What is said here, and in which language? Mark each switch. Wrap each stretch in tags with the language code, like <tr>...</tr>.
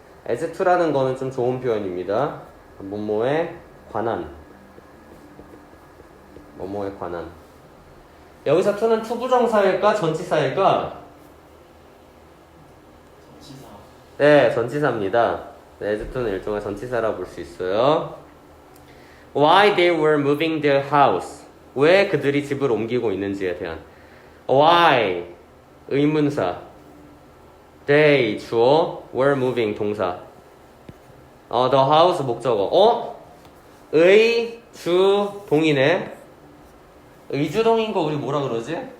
<ko>as to라는 거는 좀 좋은 표현입니다. 뭐뭐에 관한. 뭐뭐에 관한. 여기서 to는 투부정사일까? 전치사일까? 전치사. 네, 전치사입니다. 네, as는 일종의 전치사라 볼 수 있어요.</ko> <en>Why they were moving their house.</en> <ko>왜 그들이 집을 옮기고 있는지에 대한. Why 의문사.</ko> <en>They</en> <ko>주어,</ko> <en>were moving</en> <ko>동사.</ko> <en>The house</en> <ko>목적어. 의, 주, 동이네. 의주동인 거 우리 뭐라 그러지?</ko>